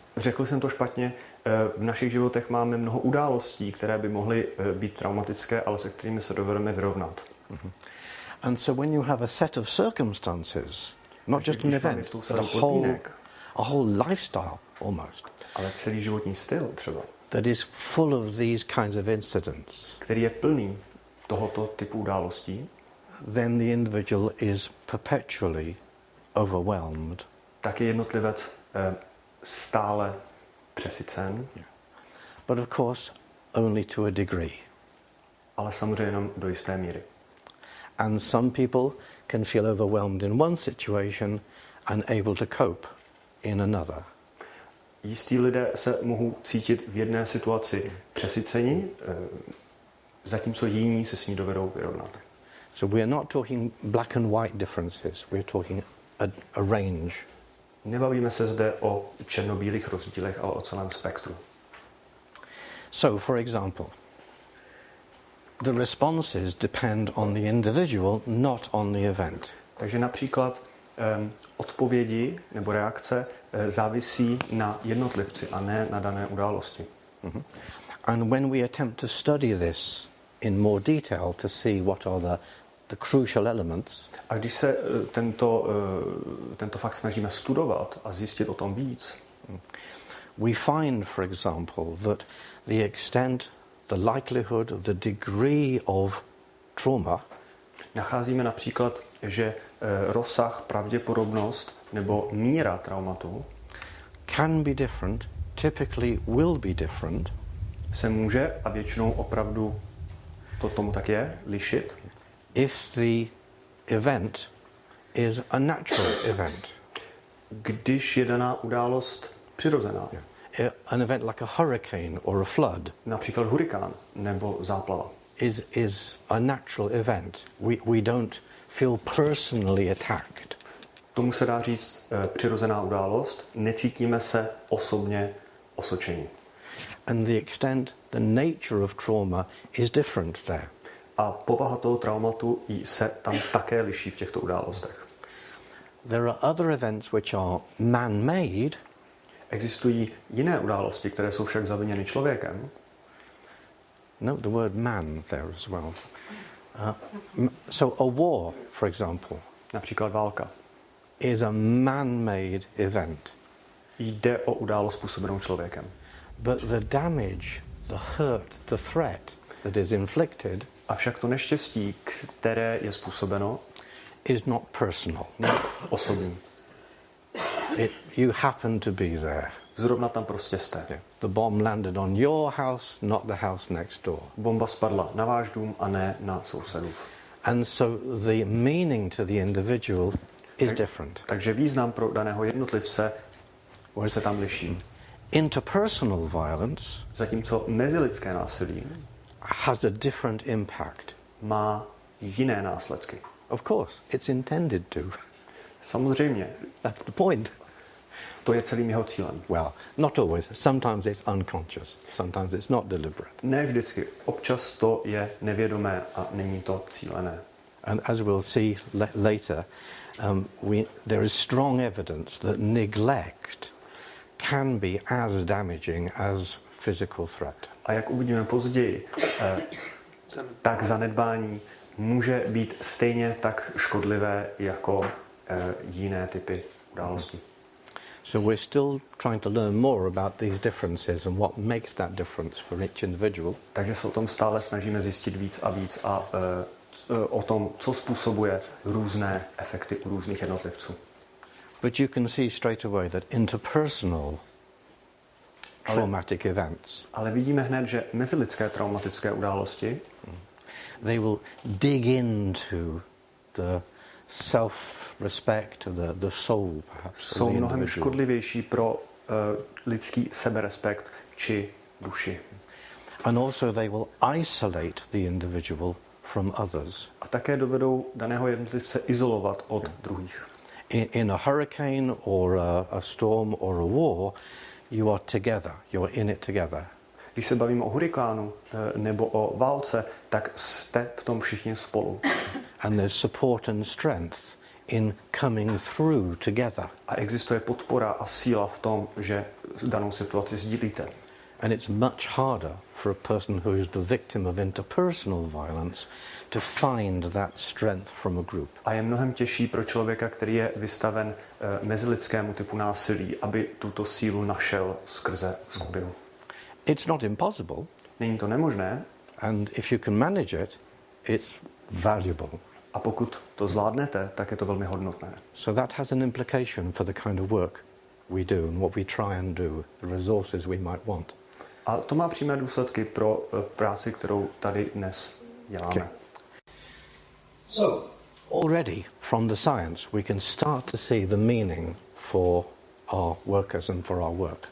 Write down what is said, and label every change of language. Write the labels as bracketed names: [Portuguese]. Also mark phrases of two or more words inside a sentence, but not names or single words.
[Czech] Řekl jsem to špatně. V našich životech máme mnoho událostí, které by mohly být traumatické, ale se kterými se dovedeme vyrovnat. [English] And so when you have a set of circumstances, not just an event, but a whole lifestyle almost, [Czech] ale celý životní styl třeba, [English] that is full of these kinds of incidents, [Czech] který je plný tohoto typu událostí, [English] then the individual is perpetually overwhelmed. [Czech] Tak je jednotlivec stále přesycen. [English] But of course only to a degree. [Czech] Ale samozřejmě jenom do jisté míry. [English] And some people can feel overwhelmed in one situation and able to cope in another. [Czech] Jistí lidé se mohou cítit v jedné situaci přesycení, zatímco jiní se s ní dovedou vyrovnat. [English] So we are not talking black and white differences, we are talking a range. [Czech] Nebavíme se zde o černobílých rozdílech, ale o celém spektru. [English] So, for example, the responses depend on the individual, not on the event. [Czech] Takže například odpovědi nebo reakce závisí na jednotlivci a ne na dané události. [English] And when we attempt to study this in more detail to see what are the the crucial elements, [Czech] A když se tento fakt snažíme studovat a zjistit o tom víc, [English] we find, for example, that the extent, the likelihood, the degree of trauma [Czech] nacházíme například, že rozsah, pravděpodobnost nebo míra traumatu [English] can be different, typically will be different, [Czech] se může a většinou opravdu to tomu tak je, lišit, [English] if the event is a natural event. [Czech] když je daná událost přirozená. [English] An event like a hurricane or a flood [Czech] Například hurikán nebo záplava. [English] is a natural event. We don't feel personally attacked. [Czech] Tomu se dá říct přirozená událost, necítíme se osobně osočení. [English] And the extent, the nature of trauma is different there. [Czech] A povaha toho traumatu se tam také liší v těchto událostech. [English] There are other events which are man-made, [Czech] Existují jiné události, které jsou však zaviněny člověkem. [English] note the word man there as well. So a war, for example, [Czech] Například válka. [English] is a man-made event. [Czech] Jde o událost způsobenou člověkem. [English] But the damage, the hurt, the threat that is inflicted [Czech] Avšak to neštěstí, které je způsobeno, [English] is not personal. [Czech] není osobní. [English] You happen to be there. [Czech] Zrovna tam prostě jste. [English] The bomb landed on your house, not the house next door. [Czech] Bomba spadla na váš dům a ne na sousedův. [English] And so the meaning to the individual is different. [Czech] Takže význam pro daného jednotlivce se tam liší. [English] Interpersonal violence [Czech] Zatímco mezilidské násilí [English] has a different impact. [Czech] má jiné následky. [English] Of course, it's intended to. [Czech] Samozřejmě, [English] That's the point. [Czech] to je celým jeho cílem. [English] Well, not always. Sometimes it's unconscious. Sometimes it's not deliberate. [Czech] Ne vždycky. Občas to je nevědomé a není to cílené. [English] And as we'll see later, there is strong evidence that neglect can be as damaging as physical threat. [Czech] A jak uvidíme později, tak zanedbání může být stejně tak škodlivé jako jiné typy událostí. [English] So we're still trying to learn more about these differences and what makes that difference for each individual. [Czech] Takže se o tom stále snažíme zjistit víc a víc a o tom, co způsobuje různé efekty u různých jednotlivců. [English] But you can see straight away that interpersonal traumatic events, [Czech] Ale vidíme hned, že mezilidské traumatické události [English] they will dig into the self-respect, the soul, perhaps, of [Czech] jsou [English] the [Czech] mnohem [English] individual. [Czech] škodlivější pro lidský seberespekt či duši. [English] And also they will isolate the individual from others. [Czech] A také dovedou daného jednotlivce izolovat od druhých. [English] In a hurricane or a storm or a war, you are together, you're in it together. [Czech] Když se bavíme o hurikánu nebo o válce, tak jste v tom všichni spolu. [English] And there's support and strength in coming through together. [Czech] A existuje podpora a síla v tom, že danou situaci sdílíte. [English] And it's much harder for a person who is the victim of interpersonal violence to find that strength from a group. [Czech] A je mnohem těžší pro člověka, který je vystaven mezilidskému typu násilí, aby tuto sílu našel skrze skupinu. [English] It's not impossible, [Czech] Není to nemožné, [English] and if you can manage it, it's valuable. [Czech] a pokud to zvládnete, tak je to velmi hodnotné. [English] So that has an implication for the kind of work we do and what we try and do, the resources we might want. [Czech] A to má přímé důsledky pro práci, kterou tady dnes děláme. [English] Okay. So, already from the science we can start to see the meaning for our workers and for our work.